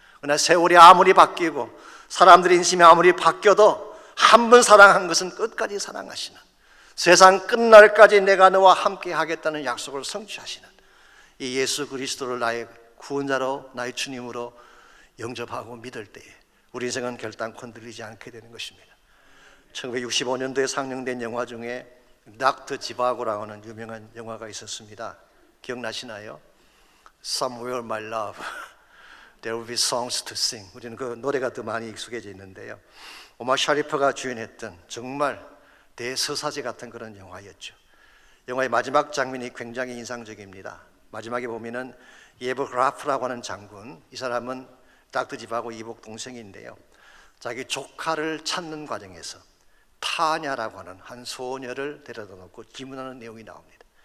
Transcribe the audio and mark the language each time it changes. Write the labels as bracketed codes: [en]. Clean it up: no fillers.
[ko] 그러나 세월이 아무리 바뀌고 사람들의 인심이 아무리 바뀌어도 한 번 사랑한 것은 끝까지 사랑하시는, 세상 끝날까지 내가 너와 함께 하겠다는 약속을 성취하시는 이 예수 그리스도를 나의 구원자로, 나의 주님으로 영접하고 믿을 때에 우리 인생은 결단코 흔들리지 않게 되는 것입니다. 1965년도에 상영된 영화 중에 닥터 지바고라고 하는 유명한 영화가 있었습니다. 기억나시나요? [en] Somewhere my love, there will be songs to sing. [ko] 우리는 그 노래가 더 많이 익숙해져 있는데요, 오마 샤리프가 주연했던 정말 대서사제 같은 그런 영화였죠. 영화의 마지막 장면이 굉장히 인상적입니다. 마지막에 보면은 예버그라프라고 하는 장군, 이 사람은 닥터 지바고 이복 동생인데요, 자기 조카를 찾는 과정에서 타냐라고 하는 한 소녀를 데려다 놓고 질문하는 내용이 나옵니다.